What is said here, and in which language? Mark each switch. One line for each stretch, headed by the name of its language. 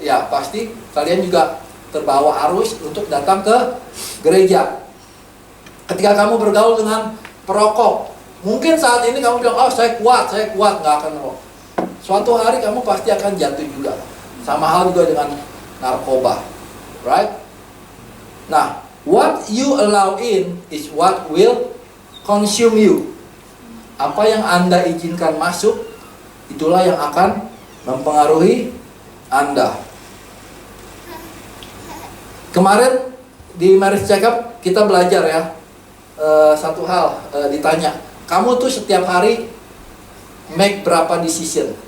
Indonesian: Ya pasti kalian juga terbawa arus untuk datang ke gereja. Ketika kamu bergaul dengan perokok, mungkin saat ini kamu bilang, oh saya kuat, nggak akan merokok. Suatu hari kamu pasti akan jatuh juga. Sama hal juga dengan narkoba, right?
English: Nah, what you allow in is what will consume you.
Indonesian: Apa yang Anda izinkan masuk, itulah yang akan mempengaruhi Anda. Kemarin di marriage check-up kita belajar ya, satu hal, ditanya, kamu tuh setiap hari make berapa decision?